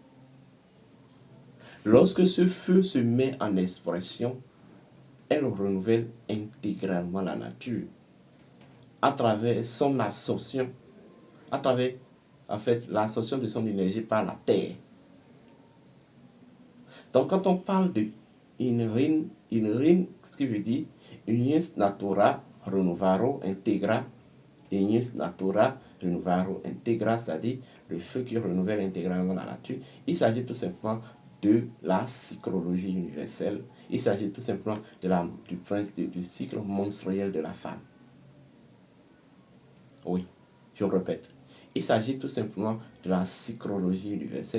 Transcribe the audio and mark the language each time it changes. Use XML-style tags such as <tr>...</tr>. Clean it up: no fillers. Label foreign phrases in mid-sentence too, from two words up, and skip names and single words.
<fr>Lorsque ce feu se met en expression, elle renouvelle intégralement la nature à travers son absorption, à travers l'absorption de son énergie par la terre. Donc quand on parle de in ce qui veut dire</fr> <la>unius natura renovaro integra, unius natura renovaro integra,</la> <fr>c'est-à-dire le feu qui renouvelle intégralement la nature. Il s'agit tout simplement de la psychologie universelle. Il s'agit tout simplement du cycle menstruel de la femme. Oui, je répète. Il s'agit tout simplement de la psychologie universelle.</fr>